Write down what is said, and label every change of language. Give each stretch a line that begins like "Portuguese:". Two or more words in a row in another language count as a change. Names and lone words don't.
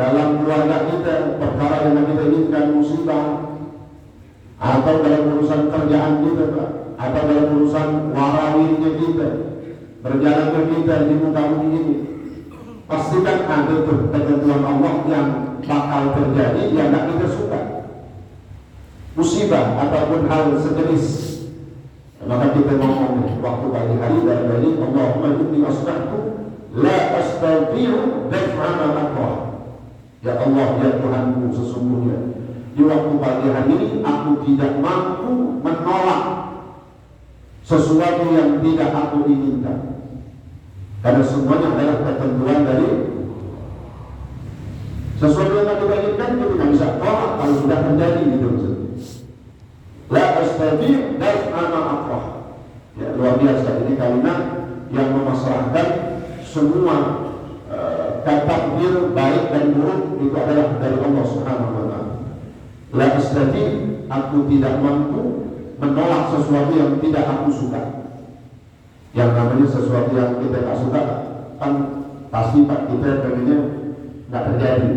Indonesian: dalam keluarga kita, perkara yang kita inginkan musibah, atau dalam urusan kerjaan kita, Pak, atau dalam urusan warawirnya kita, perjalanan kita di muka bumi ini, pastikan ada tuh ketentuan Allah yang bakal terjadi yang tidak kita suka, musibah ataupun hal sejenis. Maka kita ngomong waktu pagi hari dari
Arabic: اللهم إني أصبحت لا أستطيع دفع ما أكره.
Indonesian: Ya Allah, ya Tuhanku, sesungguhnya di waktu pagi hari ini aku tidak mampu menolak sesuatu yang tidak aku inginkan, karena semuanya adalah ketentuan dari sesuatu yang kita inginkan. Kita tidak bisa tolak kalau sudah terjadi gitu.
Arabic: لا أستطيع دفع ما أكره.
Indonesian: Ya, luar biasa ini kalimat yang memasrahkan semua takdir baik dan buruk itu adalah dari Allah
Arabic: سبحانه وتعالى. لا أستطيع',
Indonesian: aku tidak mampu menolak sesuatu yang tidak aku suka. Yang namanya sesuatu yang kita tak suka kan pasti Pak, kita pengennya nggak terjadi.